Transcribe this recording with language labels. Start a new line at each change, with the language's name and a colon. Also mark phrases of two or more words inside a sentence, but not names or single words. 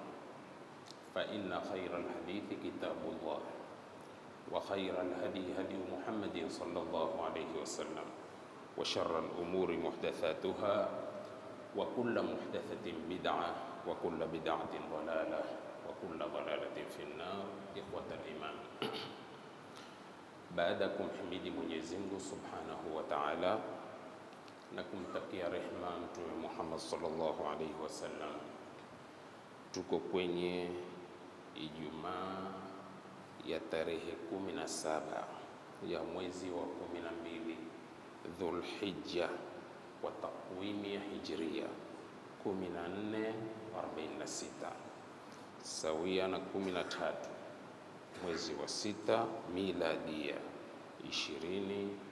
Arabic: فإن خير الحديث كتاب الله وخير الهدي هدي محمد صلى الله عليه وسلم وشر الأمور محدثاتها وكل محدثة بدعة وكل بدعة ضلالة وكل ضلالة في النار. إخوة الإيمان،
Swahili: baadakum himidi Mwenyezi Mungu
Arabic: سبحانه وتعالى
Swahili: na kumtakia rehema Mtume Muhammad
Arabic: صلى الله عليه وسلم,
Swahili: tuko kwenye Ijumaa ya tarehe 17 ya mwezi wa 12 Dhulhijja kwa takwimi ya Hijria 1446 sawia na 13 mwezi wa 6 miladia 2025.